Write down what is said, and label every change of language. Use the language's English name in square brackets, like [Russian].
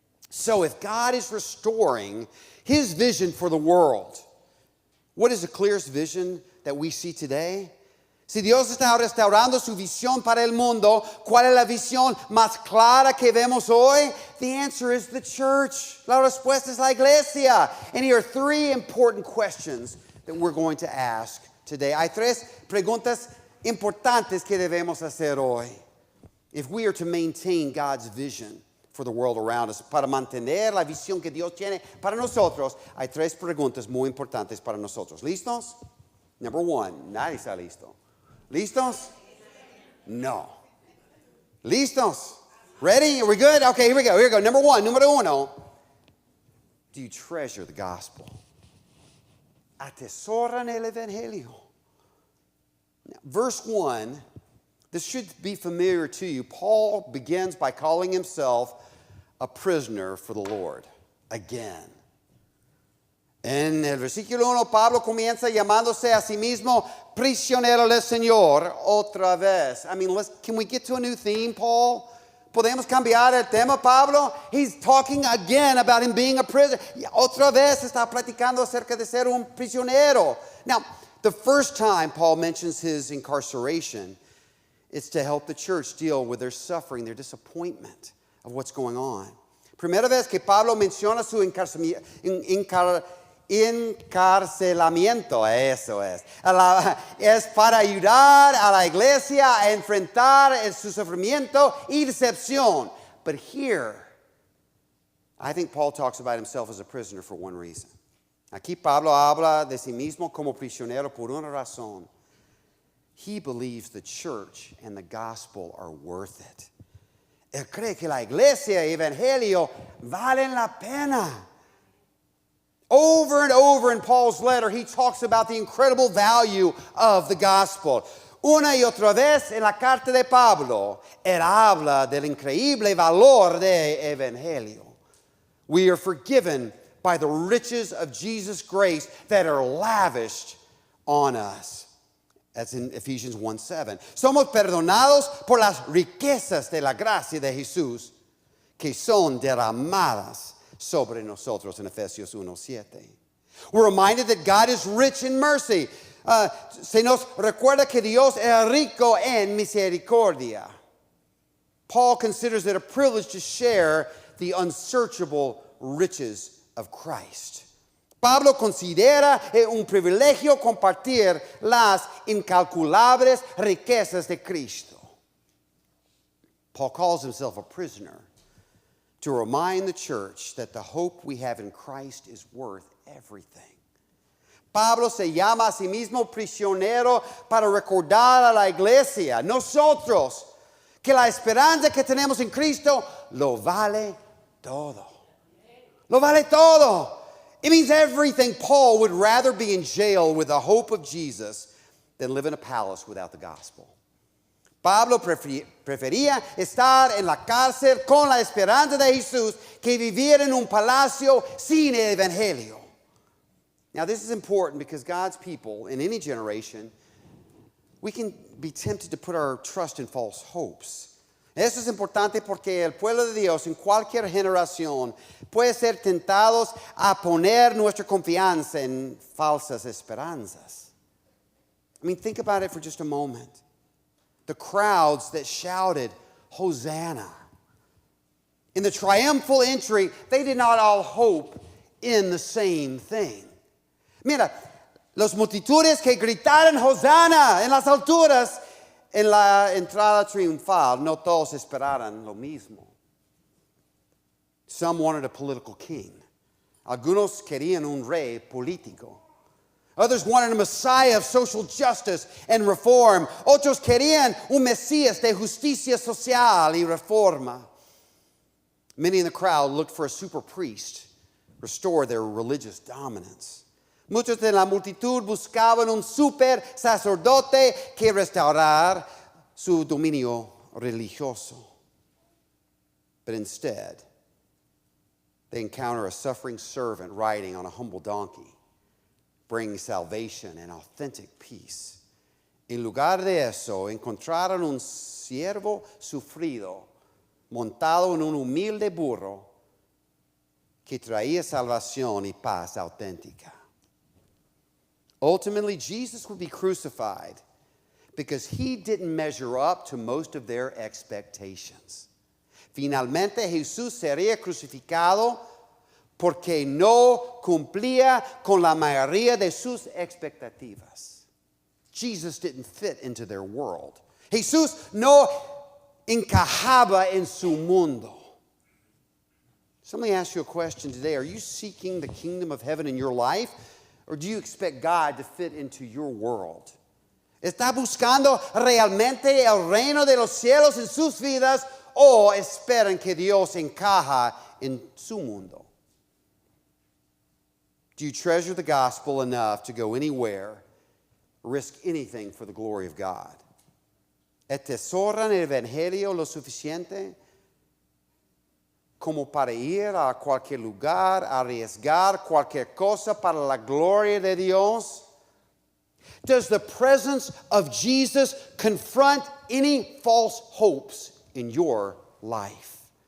[English] So if God is restoring His vision for the world, what is the clearest vision that we see today? [Spanish] Si Dios está restaurando su visión para el mundo, ¿cuál es la visión más clara que vemos hoy? [English] The answer is the church. [Spanish] La respuesta es la iglesia. [English] And here are three important questions that we're going to ask today. [Spanish] Hay tres preguntas importantes que debemos hacer hoy. [English] If we are to maintain God's vision for the world around us, [Spanish] para mantener la visión que Dios tiene para nosotros, hay tres preguntas muy importantes para nosotros. ¿Listos? [English] Number one, [Spanish] nadie está listo. ¿Listos? No. ¿Listos? [English] Ready? Are we good? Okay, here we go. Number one, [Spanish] número uno. [English] Do you treasure the gospel? [Spanish] Atesoran el evangelio. [English] Now, verse 1, this should be familiar to you. Paul begins by calling himself a prisoner for the Lord. Again. [Spanish] En el versículo 1, Pablo comienza llamándose a sí mismo prisionero del Señor otra vez. [English] I mean, can we get to a new theme, Paul? [Spanish] ¿Podemos cambiar el tema, Pablo? [English] He's talking again about him being a prisoner. [Spanish] Otra vez está platicando acerca de ser un prisionero. [English] Now, the first time Paul mentions his incarceration, it's to help the church deal with their suffering, their disappointment of what's going on. [Spanish] Primera vez que Pablo menciona su encarcelamiento, eso es. Es para ayudar a la iglesia a enfrentar su sufrimiento y decepción. [English] But here, I think Paul talks about himself as a prisoner for one reason. [Spanish] Aquí Pablo habla de sí mismo como prisionero por una razón. [English] He believes the church and the gospel are worth it. [Spanish] Él cree que la iglesia y evangelio valen la pena. [English] Over and over in Paul's letter, he talks about the incredible value of the gospel. [Spanish] Una y otra vez en la carta de Pablo, él habla del increíble valor del evangelio. [English] We are forgiven by the riches of Jesus' grace that are lavished on us. That's in Ephesians 1:7. [Spanish] Somos perdonados por las riquezas de la gracia de Jesús que son derramadas sobre nosotros en Efesios 1:7. [English] We're reminded that God is rich in mercy. [Spanish] Se nos recuerda que Dios es rico en misericordia. [English] Paul considers it a privilege to share the unsearchable riches of Christ. [Spanish] Pablo considera un privilegio compartir las incalculables riquezas de Cristo. [English] Paul calls himself a prisoner to remind the church that the hope we have in Christ is worth everything. [Spanish] Pablo se llama a sí mismo prisionero para recordar a la iglesia, nosotros, que la esperanza que tenemos en Cristo lo vale todo. Lo vale todo. [English] It means everything. Paul would rather be in jail with the hope of Jesus than live in a palace without the gospel. [Spanish] Pablo prefería estar en la cárcel con la esperanza de Jesús que vivir en un palacio sin el evangelio. [English] Now, this is important because God's people in any generation, we can be tempted to put our trust in false hopes. [Spanish] Eso es importante porque el pueblo de Dios en cualquier generación puede ser tentados a poner nuestra confianza en falsas esperanzas. [English] I mean, think about it for just a moment. The crowds that shouted, Hosanna. In the triumphal entry, they did not all hope in the same thing. [Spanish] Mira, los multitudes que gritaron Hosanna en las alturas, en la entrada triunfal, no todos esperaran lo mismo. [English] Some wanted a political king. [Spanish] Algunos querían un rey político. [English] Others wanted a Messiah of social justice and reform. [Spanish] Otros querían un Mesías de justicia social y reforma. [English] Many in the crowd looked for a super priest, restore their religious dominance. [Spanish] Muchos de la multitud buscaban un super sacerdote que restaurar su dominio religioso. [English] But instead, they encounter a suffering servant riding on a humble donkey, bringing salvation and authentic peace. [Spanish] En lugar de eso, encontraron un siervo sufrido, montado en un humilde burro, que traía salvación y paz auténtica. [English] Ultimately, Jesus would be crucified because he didn't measure up to most of their expectations. [Spanish] Finalmente, Jesús sería crucificado porque no cumplía con la mayoría de sus expectativas. [English] Jesus didn't fit into their world. [Spanish] Jesús no encajaba en su mundo. [English] So let me ask you a question today. Are you seeking the kingdom of heaven in your life? Or do you expect God to fit into your world? [Spanish] ¿Está buscando realmente el reino de los cielos en sus vidas o esperan que Dios encaja en su mundo? [English] Do you treasure the gospel enough to go anywhere, risk anything for the glory of God? [Spanish] ¿Atesoran el evangelio lo suficiente como para ir a cualquier lugar, arriesgar cualquier cosa para la gloria de Dios? [English] Does the presence of Jesus confront any false hopes in your life?